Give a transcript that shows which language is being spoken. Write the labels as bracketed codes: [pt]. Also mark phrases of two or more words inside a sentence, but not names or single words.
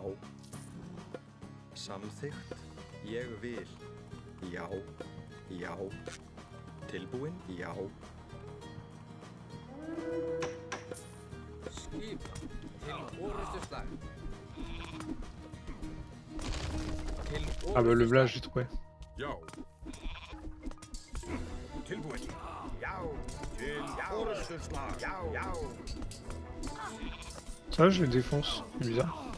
[is] Samþykkt. Ég vil. Já. Já. Tilbúin? Já. Skipan. Til orustuslag. Til [fr] Ah bah le [is] orustuslag. [fr] village j'ai trouvé. [is] Já. Tilbúin. Já. Til orustuslag. Já, já. [fr] Ça je les défonce, c'est bizarre.